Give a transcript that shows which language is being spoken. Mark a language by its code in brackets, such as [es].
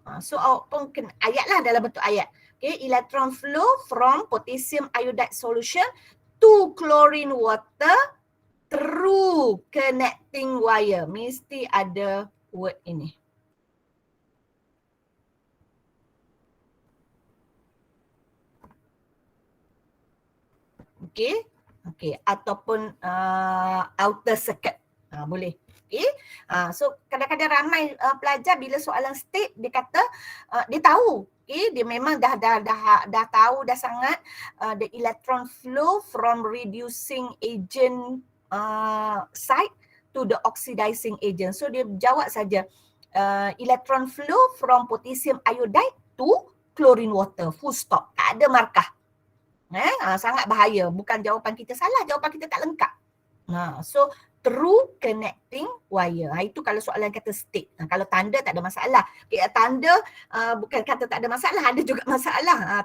[ms] So awak pun kena ayat lah dalam bentuk ayat. [en] Okay, electron flow from potassium iodide solution to chlorine water through connecting wire. [ms] Mesti ada word ini. Okay, okay, ataupun outer circuit, boleh. Okay, so kadang-kadang ramai pelajar bila soalan state dia kata dia tahu, okay, dia memang dah tahu dah sangat [en] the electron flow from reducing agent side to the oxidizing agent. So [ms] dia jawab saja [en] electron flow from potassium iodide to chlorine water, full stop, [ms] tak ada markah. Sangat bahaya. Bukan jawapan kita salah, jawapan kita tak lengkap. So [en] through connecting wire. [ms] Itu kalau soalan kata state. Kalau tanda tak ada masalah. Tanda bukan kata tak ada masalah, ada juga masalah.